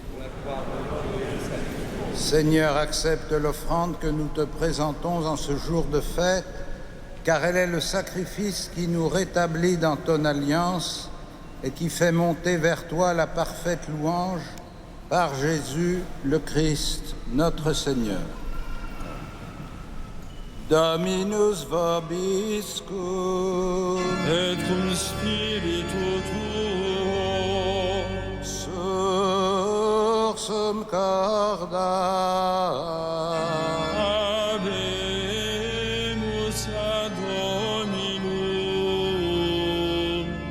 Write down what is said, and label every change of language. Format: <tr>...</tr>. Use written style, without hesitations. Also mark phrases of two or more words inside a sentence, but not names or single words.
<fr>Seigneur, accepte l'offrande que nous te présentons en ce jour de fête, car elle est le sacrifice qui nous rétablit dans ton alliance et qui fait monter vers toi la parfaite louange par Jésus le Christ, notre Seigneur.</fr> <la>Dominus vobiscum, Et cum spiritu tuo, sursum corda, habemus ad Dominum,</la>